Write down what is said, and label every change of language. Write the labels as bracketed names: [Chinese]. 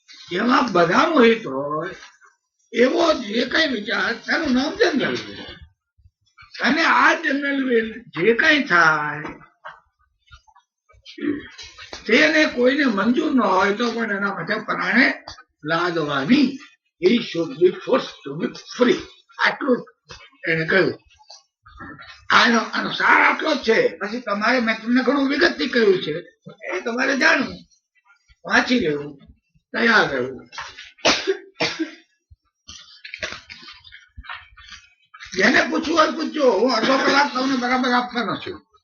[Gujarati] જેમાં બધાનું હિત હોય એવો જે કઈ વિચાર, તેનું નામ જનરલ વિલ. અને આ જનરલ વિલ જે કઈ થાય તેને કોઈને મંજૂર ન હોય તો પણ એના માટે પરાણે લાદવાની. [English] He should be forced to be free. [Gujarati] આટલું એને કહ્યું. આનો સાર આટલો જ છે. પછી તમારે, મેં તમને ઘણું વિગતથી કહ્યું છે, એ તમારે જાણવું, વાંચી લેવું, તૈયાર રહેવું. જેને પૂછવું હોય પૂછજો. હું અડધો કલાક તમને બરાબર આપવાનો છું.